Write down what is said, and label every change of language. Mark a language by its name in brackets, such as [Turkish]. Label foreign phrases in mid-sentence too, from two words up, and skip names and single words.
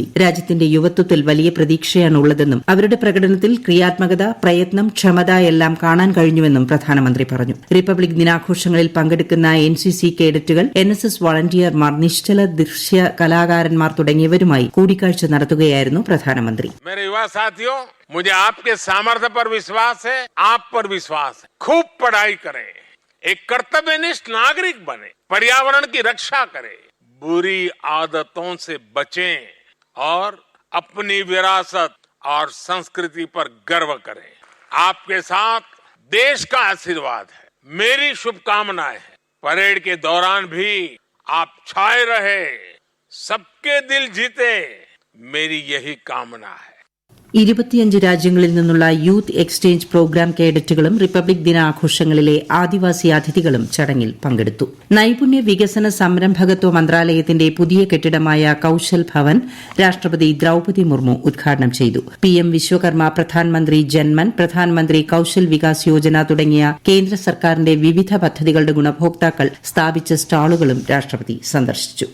[Malayalam] രാജ്യത്തിന്റെ യുവത്വത്തിൽ വലിയ പ്രതീക്ഷയാണുള്ളതെന്നും അവരുടെ പ്രകടനത്തിൽ ക്രിയാത്മകത, പ്രയത്നം, ക്ഷമത എല്ലാം കാണാൻ കഴിഞ്ഞുവെന്നും പ്രധാനമന്ത്രി പറഞ്ഞു. റിപ്പബ്ലിക് ദിനാഘോഷങ്ങളിൽ പങ്കെടുക്കുന്ന NCC കേഡറ്റുകൾ, NSS വളണ്ടിയർമാർ, നിശ്ചല ദൃശ്യ കലാകാരന്മാർ തുടങ്ങിയവരുമായി കൂടിക്കാഴ്ച നടത്തുകയായിരുന്നു പ്രധാനമന്ത്രി. [Hindi] मुझे आपके सामर्थ्य पर विश्वास है, आप पर विश्वास है. खूब पढ़ाई करें, एक कर्तव्यनिष्ठ नागरिक बने, पर्यावरण की रक्षा करें, बुरी आदतों से बचें और अपनी विरासत और संस्कृति पर गर्व करें. आपके साथ देश का आशीर्वाद है. मेरी शुभकामनाएं हैं. परेड के दौरान भी आप छाए रहे, सबके दिल जीते, मेरी यही कामना है. [Malayalam] 25 രാജ്യങ്ങളിൽ നിന്നുള്ള യൂത്ത് എക്സ്ചേഞ്ച് പ്രോഗ്രാം കേഡറ്റുകളും റിപ്പബ്ലിക് ദിനാഘോഷങ്ങളിലെ ആദിവാസി അതിഥികളും ചടങ്ങിൽ പങ്കെടുത്തു. നൈപുണ്യ വികസന സംരംഭകത്വ മന്ത്രാലയത്തിന്റെ പുതിയ കെട്ടിടമായ കൌശൽ ഭവൻ രാഷ്ട്രപതി ദ്രൌപദി മുർമു ഉദ്ഘാടനം ചെയ്തു. PM വിശ്വകർമ്മ, പ്രധാനമന്ത്രി ജൻമൻ, പ്രധാനമന്ത്രി കൌശൽ വികാസ് യോജന തുടങ്ങിയ കേന്ദ്ര സർക്കാരിന്റെ വിവിധ പദ്ധതികളുടെ ഗുണഭോക്താക്കൾ സ്ഥാപിച്ച സ്റ്റാളുകളും രാഷ്ട്രപതി സന്ദർശിച്ചു.